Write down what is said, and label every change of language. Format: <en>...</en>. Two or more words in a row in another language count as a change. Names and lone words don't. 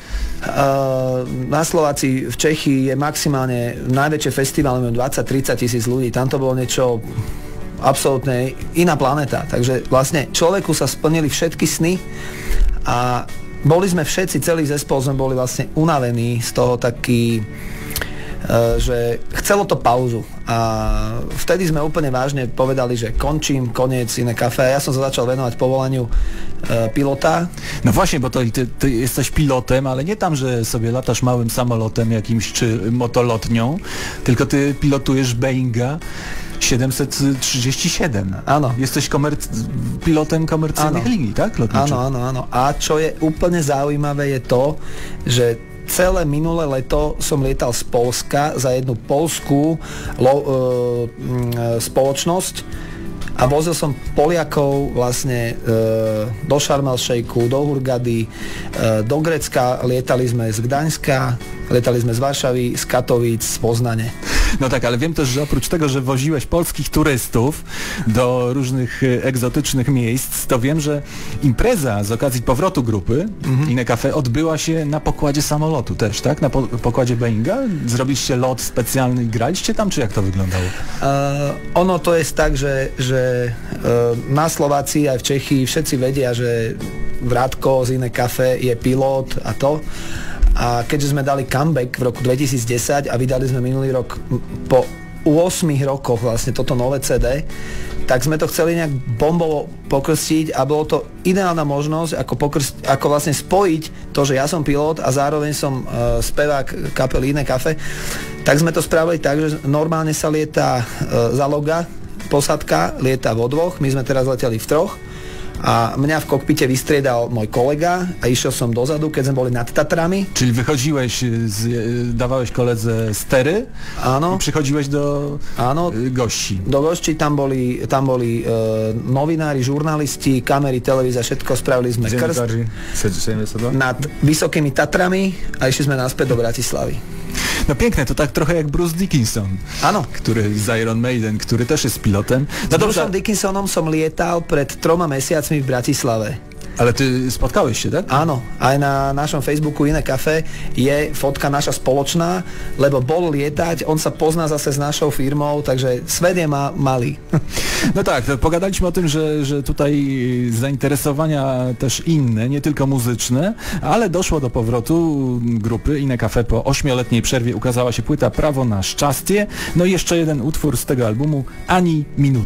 <sk>Na Slovácii v Čechy je maximálne najväčšie festival, 20-30 tisíc ľudí, tam to bolo niečo absolútne iná planéta, takže vlastne človeku sa splnili všetky sny a boli sme všetci, celý zespol sme boli vlastne unavení z toho, taký že chcelo to pauzu a vtedy sme úplne vážne povedali, že končím, koniec Iné Café. Ja som sa začal venovať povolaniu pilota.</sk> <pl>No właśnie, bo ty jesteś pilotem, ale nie tam, że sobie latasz małym samolotem jakimś czy motolotnią, tylko ty pilotujesz Boeinga 737.</pl> <sk>Áno.</sk> <pl>Jesteś pilotem komercyjnych linii, tak? Lotniczych.</pl> <sk>Áno. A čo je úplne zaujímavé je to, že celé minulé leto som lietal z Polska za jednu polskú spoločnosť a vozil som Poliakov vlastne do Sharm el-Sheikhu, do Hurgady, do Grécka, lietali sme z Gdaňska, lietali sme z Varšavy, z Katowic, z Poznane.</sk> <pl>No tak, ale wiem też, że oprócz tego, że woziłeś polskich turystów do różnych egzotycznych miejsc, to wiem, że impreza z okazji powrotu grupy Iné Café odbyła się na pokładzie samolotu też, tak? Na pokładzie Boeinga? Zrobiliście lot specjalny i graliście tam, czy jak to wyglądało?</pl> <sk>Ono to jest tak, že na Slovácii aj v Čechy všetci vedia, že Vratko z Iné Café je pilot a to. A keďže sme dali comeback v roku 2010 a vydali sme minulý rok po 8 rokoch vlastne toto nové CD, tak sme to chceli nejak bombovo pokrstiť a bolo to ideálna možnosť ako vlastne spojiť to, že ja som pilot a zároveň som spevák kapely Iné Café. Tak sme to spravili tak, že normálne sa lieta záloga, posádka lieta vo dvoch, my sme teraz leteli v troch a mňa v kokpite vystriedal môj kolega a išiel som dozadu, keď sme boli nad Tatrami.</sk> <pl>Czyli wychodziłeś, dawałeś koledze stery.</pl> <sk>Áno.</sk> <pl>I przychodziłeś do gości. Do gości,</pl> <sk>tam boli novinári, žurnalisti, kamery, televízia, všetko, spravili sme krst nad Vysokými Tatrami a išli sme naspäť do Bratislavy.</sk> <pl>No piękne, to tak trochę jak Bruce Dickinson.</pl> <sk>Áno.</sk> <pl>Który z Iron Maiden, który też jest pilotem.</pl> <sk>No Bruceom Dickinsonom som lietal pred 3 mesiacmi v Bratislave.</sk> <pl>Ale ty spotkałeś się, tak?</pl> <sk>Áno, aj na našom Facebooku Iné Café je fotka naša spoločná, lebo bol lietať, on sa pozná zase s našou firmou, takže svet je malý.</sk> <pl>No tak, to pogadaliśmy o tym, że tutaj zainteresowania też inne, nie tylko muzyczne, ale doszło do powrotu grupy Iné Café po 8-letniej przerwie, ukazała się płyta Prawo na szczęście, no i jeszcze jeden utwór z tego albumu, Ani minutu.</pl>